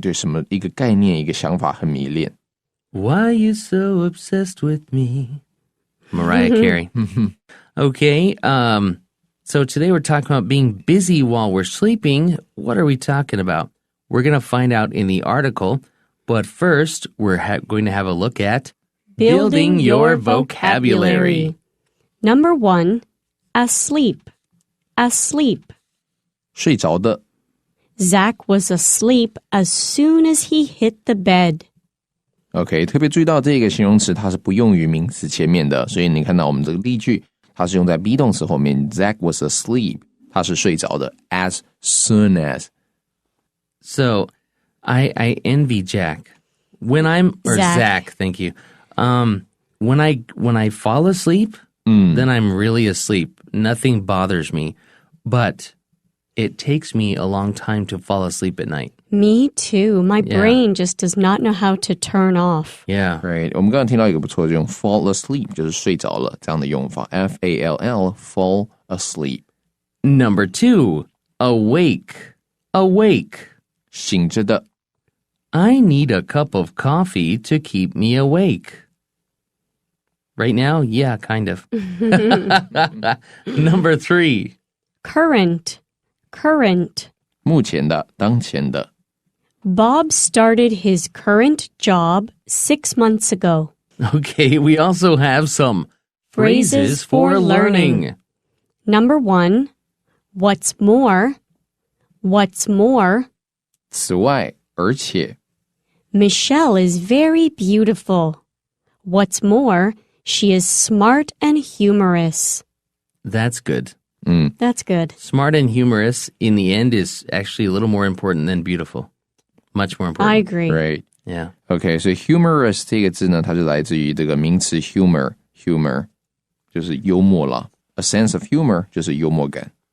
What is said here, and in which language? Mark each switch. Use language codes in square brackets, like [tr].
[zh] 对什么一个概念一个想法很迷恋。 [en] Why are you so obsessed with me? Mariah Carey. Okay, so today we're talking about being busy while we're sleeping. What are we talking about? We're going to find out in the article, but first we're going to have a look at building your vocabulary. Number 1, asleep. Asleep. [zh] 睡着的 [en] Zach was asleep as soon as he hit the bed. [zh] OK， 特别注意到这个形容词它是不用于名词前面的，所以你看到我们这个例句，它是用在 be 动词后面。 [en] Zach was asleep， [zh] 他是睡着的 [en] as soon as. So, I envy Jack. When I'm Zach, thank you. When I fall asleep, then I'm really asleep. Nothing bothers me, but it takes me a long time to fall asleep at night. Me too. My brain just does not know how to turn off. Yeah. Right. [zh] 我们刚刚听到一个不错的用 fall asleep 就是睡着了这样的用法 F-A-L-L fall asleep. [en] Number 2, awake. Awake. [zh] 醒着的 [en] I need a cup of coffee to keep me awake. Right now? Yeah, kind of. Number 3. Current. Current. [zh] 目前的当前的 [en] Bob started his current job 6 months ago. Okay, we also have some phrases for learning. Number 1, what's more? What's more? [zh] 此外而且 [en] Michelle is very beautiful. What's more, she is smart and humorous. That's good. That's good. Smart and humorous, in the end, is actually a little more important than beautiful. Much more important. I agree. Right. Yeah. [zh] OK, 所以 humorous 这个字呢，它就来自于这个名词 humor 就是幽默啦 [en] A sense of humor [zh] 就是幽默感